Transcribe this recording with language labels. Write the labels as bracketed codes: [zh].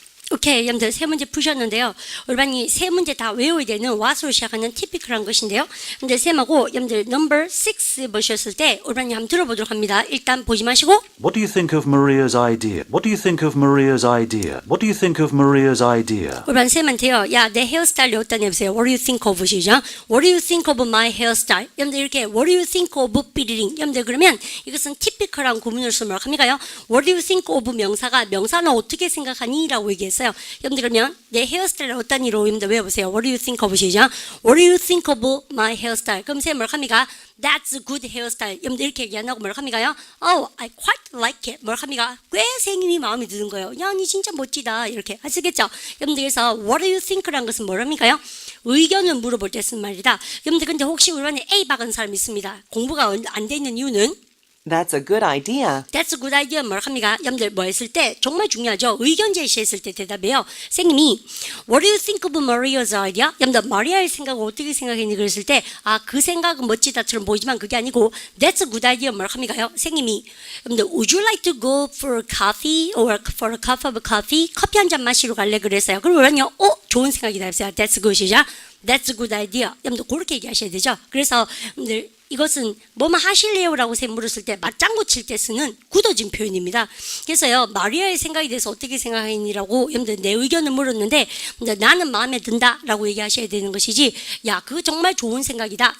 [ko] 오케이, 여러분들 세 문제 푸셨는데요. 여러분 이 세 문제 다 외워야 되는 what으로 시작하는 티피컬한 것인데요. 근데 쌤하고 여러분들 넘버 6 보셨을 때 여러분이 한번 들어보도록 합니다. 일단 보지 마시고 [en] What do you think of Maria's idea? What do you think of Maria's idea? What do you think of Maria's idea? [ko] 여러분 쌤한테요. 야, 내 헤어스타일이 어떠냐 해보세요. [en] What do you think of 시죠? What do you think of my hairstyle? [ko] 여러분들 이렇게 [en] What do you think of 삐리링? [ko] 여러분들 그러면 이것은 티피컬한 구문을 쓰면 합니까요? [en] What do you think of [ko] 명사가 명사는 어떻게 생각하니? 라고 얘기했어요. 여러분들 그러면 내 헤어스타일 어떤 이로 여러분들 외워보세요. [en] What do you think of 시죠? What do you think of my hairstyle? [ko] 그럼 쌤 뭐라 합니까? [en] That's a good hairstyle. [ko] 여러분들 이렇게 얘기 안 하고 뭐라 합니까요? [en] Oh, I quite like it. [ko] 뭐라 합니까? 꽤 생님이 마음에 드는 거예요. 야, 니 진짜 멋지다. 이렇게 아시겠죠? 여러분들 그래서 What do you think라는 것은 뭐랍니까요? 의견을 물어볼 때 쓴 말이다. 여러분들 근데 혹시 우리 반에 A 박은 사람 있습니다. 공부가 안 돼 있는 이유는 [en] That's a good idea. That's a good idea. [ko] 뭐라 합니까? 여러분들 뭐 했을 때 정말 중요하죠. 의견 제시했을 때 대답해요. 선생님이 [en] What do you think of Maria's idea? [ko] 여러분들 마리아의 생각을 어떻게 생각했니? 그랬을 때 아, 그 생각은 멋지다처럼 보이지만 그게 아니고 [en] That's a good idea. [ko] 뭐라 합니까요? 선생님이 여러분들 [en] Would you like to go for coffee or for a cup of coffee? [ko] 커피 한 잔 마시러 갈래? 그랬어요. 그러면요. 좋은 생각이다 했어요. [en] That's good이죠. That's a good idea. [ko] 여러분들 그렇게 얘기하셔야 되죠. 그래서 여러분들 이것은 뭐뭐 하실래요라고 쌤 물었을 때 맞장구 칠 때 쓰는 굳어진 표현입니다. 그래서요 마리아의 생각에 대해서 어떻게 생각하니라고 여러분들 내 의견을 물었는데 나는 마음에 든다라고 얘기하셔야 되는 것이지 야 그거 정말 좋은 생각이다.